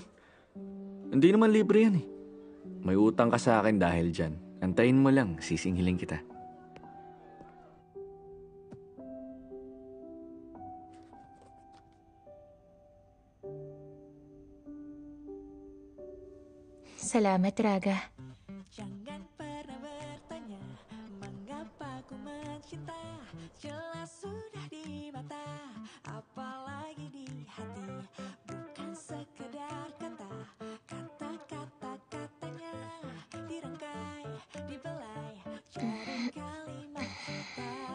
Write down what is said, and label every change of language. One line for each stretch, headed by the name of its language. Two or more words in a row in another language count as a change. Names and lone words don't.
Filipino: Hindi naman libre yan eh. May utang ka sa akin dahil dyan. Antayin mo lang, sisingilin kita. Salamat, Raga.
Indonesian: Jangan pernah bertanya mengapa ku mencinta. Jelas sudah di mata, apalagi di hati. Bukan sekedar kata, kata-kata-katanya dirangkai, dibelai jadi kalimat cinta.